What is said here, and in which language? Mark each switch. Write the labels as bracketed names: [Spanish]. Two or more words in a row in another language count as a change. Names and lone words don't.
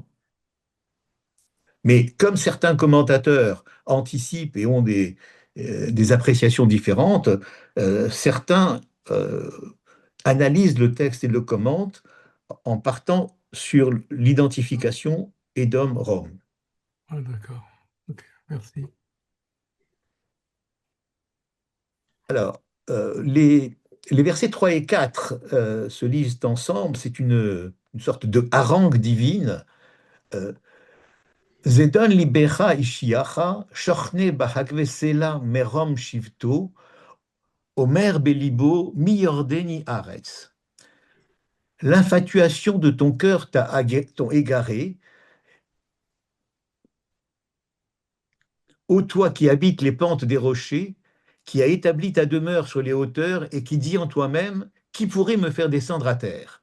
[French] Mais comme certains commentateurs anticipent et ont des appréciations différentes, certains euh, analysent le texte et le commentent en partant sur l'identification Édom-Rome. Ah, d'accord. Ok, merci. Alors, les versets 3 et 4 se lisent ensemble, c'est une sorte de harangue divine. [Hebrew] Euh, זדון לבך השיאך שכני בחגוי סלע מרום שבתו, אמר בלבו מי יורדני ארץ. [French] L'infatuation de ton cœur t'ont égaré, ô toi qui habites les pentes des rochers, qui as établi ta demeure sur les hauteurs et qui dis en toi-même, qui pourrait me faire descendre à terre?